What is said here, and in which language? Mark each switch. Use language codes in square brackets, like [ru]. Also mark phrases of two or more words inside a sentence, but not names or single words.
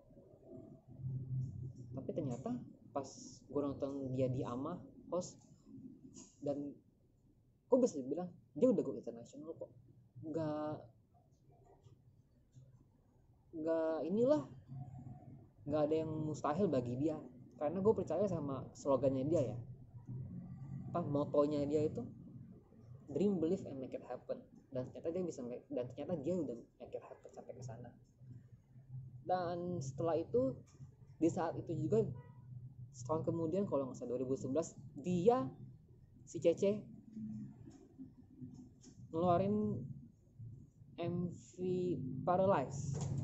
[id] Tapi ternyata pas gue nonton dia di AMA host, dan gue bisa bilang dia udah go internasional kok, nggak ada yang mustahil bagi dia, karena gue percaya sama slogannya dia ya, motonya dia itu [en] dream, believe, and make it happen. [id] Dan ternyata dia udah [en] make it happen [id] sampai ke sana. Dan setelah itu, di saat itu juga setahun kemudian kalau nggak salah 2011, dia si Cece ngeluarin MV Paralyze.